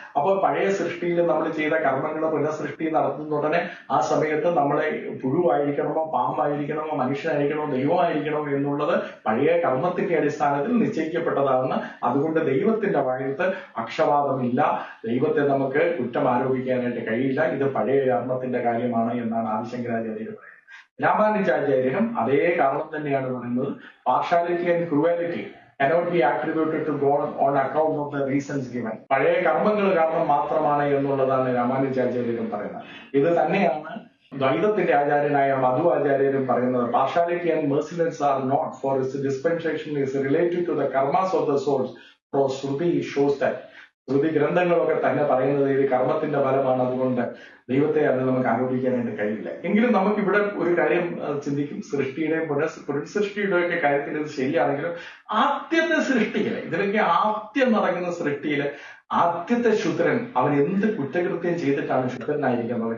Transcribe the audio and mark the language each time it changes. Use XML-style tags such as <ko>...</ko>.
<ml>അപ്പോൾ പഴയ സൃഷ്ടിയിൽ നമ്മൾ ചെയ്ത കർമ്മങ്ങൾ പുനഃസൃഷ്ടി നടത്തുന്ന ഉടനെ ആ സമയത്ത് നമ്മളെ പുഴുവായിരിക്കണമോ പാമ്പായിരിക്കണമോ മനുഷ്യനായിരിക്കണമോ ദൈവമായിരിക്കണമോ എന്നുള്ളത് പഴയ കർമ്മത്തിന്റെ അടിസ്ഥാനത്തിൽ നിശ്ചയിക്കപ്പെട്ടതാണെന്ന്. അതുകൊണ്ട് ദൈവത്തിന്റെ വായത്ത് പക്ഷപാതമില്ല, ദൈവത്തെ നമുക്ക് കുറ്റം ആരോപിക്കാനായിട്ട് കഴിയില്ല, ഇത് പഴയ കർമ്മത്തിന്റെ കാര്യമാണ് എന്നാണ് ആദിശങ്കരാചാര്യർ പറയുന്നത്. രാമാനുജാചാര്യരും അതേ കാരണം തന്നെയാണ് പറയുന്നത്.</ml> <en>Partiality and cruelty cannot be attributed to God on account of the reasons given.</en> <ml>പഴയ കർമ്മങ്ങൾ കാരണം മാത്രമാണ് എന്നുള്ളതാണ് രാമാനുജാചാര്യരും പറയുന്നത്. ഇത് തന്നെയാണ് ദ്വൈതത്തിന്റെ ആചാര്യനായ മധുവാചാര്യരും പറയുന്നത്.</ml> <en>Partiality and mercilessness are not for its dispensation is related to the karmas of the souls. For Shruti shows that.</en> <ml>ശ്രുതി ഗ്രന്ഥങ്ങളൊക്കെ തന്നെ പറയുന്നത് ഇത് കർമ്മത്തിന്റെ ഫലമാണ്, അതുകൊണ്ട് ദൈവത്തെ അത് നമുക്ക് ആരോപിക്കാനായിട്ട് കഴിയില്ല. എങ്കിലും നമുക്ക് ഇവിടെ ഒരു കാര്യം ചിന്തിക്കും. സൃഷ്ടിയുടെയും പുനഃസൃഷ്ടിയുടെയും ഒക്കെ കാര്യത്തിൽ ഇത് ശരിയാണെങ്കിലും ആദ്യത്തെ സൃഷ്ടിയില്, ഇതിലൊക്കെ ആദ്യം നടക്കുന്ന സൃഷ്ടിയില് ആദ്യത്തെ ശൂദ്രൻ അവൻ എന്ത് കുറ്റകൃത്യം ചെയ്തിട്ടാണ് ശൂദ്രനായിരിക്കുന്നത്?</ml>